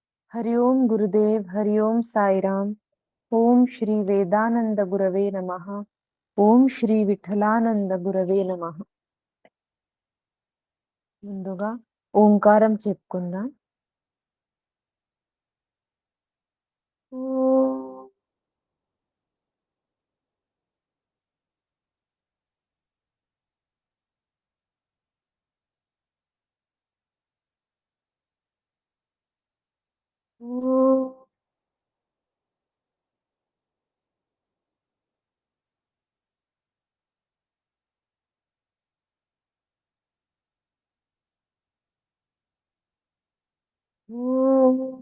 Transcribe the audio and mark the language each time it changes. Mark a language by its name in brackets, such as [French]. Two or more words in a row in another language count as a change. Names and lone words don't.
[Sanskrit] हरि ओम गुरुदेव, हरि ओम साईराम। ओम श्री वेदानंद गुरवे नमः। ఓం శ్రీ విఠలానంద గురవే నమః. [Telugu] ముందుగా ఓంకారం చెప్పుకుందాం. ఓం ఓం ఓం